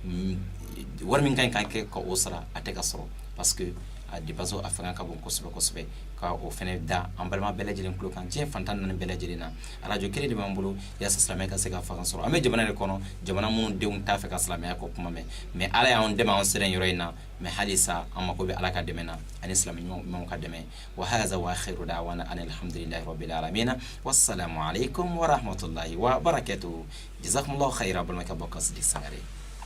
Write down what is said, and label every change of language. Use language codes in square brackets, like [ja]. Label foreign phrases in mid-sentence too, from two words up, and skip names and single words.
[bm] wari min kan ka kɛ ka o sara a tɛ ka sɔrɔ [fr] parce que [bm] a dépasse a fanga ka bon kosɛbɛ kosɛbɛ ka o fɛnɛ da an balima bɛɛ lajɛlen kulo kan diɲɛ fantan naani bɛɛ lajɛlen na radio kelen de b'an bolo yaasa silamɛya ka se ka fanga sɔrɔ an bɛ jamana de kɔnɔ jamana minnu denw t'a fɛ ka silamɛya kɔ kuma mɛn mais ala y'an dɛmɛ an sera yɔrɔ in na mais halisa an mako bɛ ala ka dɛmɛ na ani silamɛ ɲumanw ka dɛmɛ [ar] وهذا وآخر دعوانا أن الحمد لله رب العالمين والسلام عليكم ورحمة الله وبركاته جزاكم الله خيرا [bm] balimakɛ Abubakar Sidik Sangare